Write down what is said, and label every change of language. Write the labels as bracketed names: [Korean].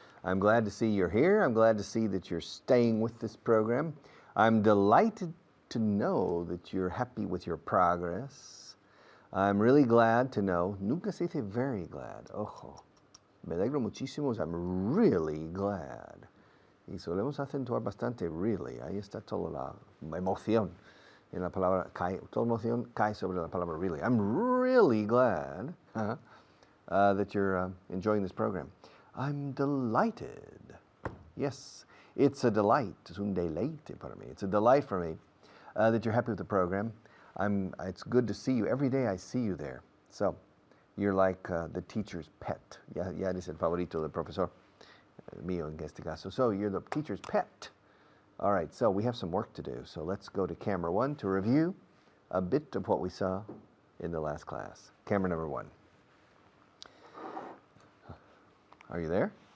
[English] I'm glad to see you're here. I'm glad to see that you're staying with this program. I'm delighted to know that you're happy with your progress. I'm really glad to know, nunca se dice very glad, ojo, me alegro muchísimo, I'm really glad. [Spanish] Y solemos acentuar bastante really, ahí está toda la emoción. En la palabra cae, toda emoción cae sobre la palabra really. [English] I'm really glad that you're enjoying this program. I'm delighted. Yes, it's a delight. Es un deleite para mí. It's a delight for me that you're happy with the program. It's good to see you. Every day I see you there. So you're like the teacher's pet. [Spanish] Ya dice el favorito del profesor mío en este caso. [English] So you're the teacher's pet. All right, so we have some work to do. So let's go to camera 1 to review a bit of what we saw in the last class. Camera number 1. Are you there?